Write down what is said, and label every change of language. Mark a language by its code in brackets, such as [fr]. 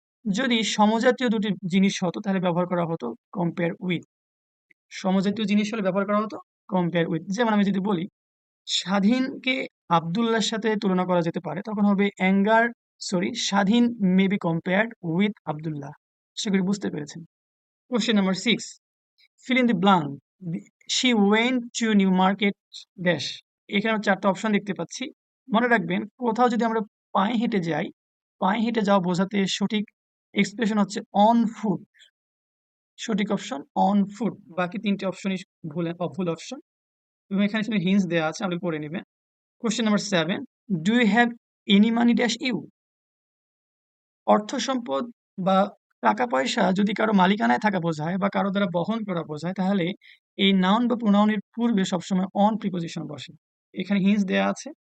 [bn] যদি সমজাতীয় দুটি জিনিস হতো তাহলে ব্যবহার করা হতো কম্পেয়ার উইথ। সমজাতীয় জিনিস হলে ব্যবহার করা হতো কম্পেয়ার উইথ। যেমন আমি যদি বলি স্বাধীনকে আব্দুল্লাহর সাথে তুলনা করা যেতে পারে, তখন হবে [en] স্বাধীন may be compared with Abdullah. [bn] সেগুলি বুঝতে পেরেছেন। [en] Question number 6, fill in the blank. She went to new market dash. [bn] এখানে আমরা 4টা অপশন দেখতে পাচ্ছি। মনে রাখবেন, কোথাও যদি আমরা পায়ে হেঁটে যাই, পায়ে হেঁটে যাওয়া বোঝাতে সঠিক এক্সপ্রেশন হচ্ছে অন ফুট। সঠিক অপশন অন ফুট। বাকি 3টে অপশনই ভুল অপশন এবং এখানে হিন্টস দেওয়া আছে, আপনি পড়ে নেবেন। [en] Question number 7, do you have any money dash you? [bn] অর্থ সম্পদ বা টাকা পয়সা যদি কারো মালিকানায় থাকা বোঝায় বা কারো দ্বারা বহন করা বোঝায়, তাহলে এই নাউন বা প্রোনাউনের পূর্বে সবসময় অন প্রিপোজিশন বসে। এখানে হিন্টস দেয়া আছে।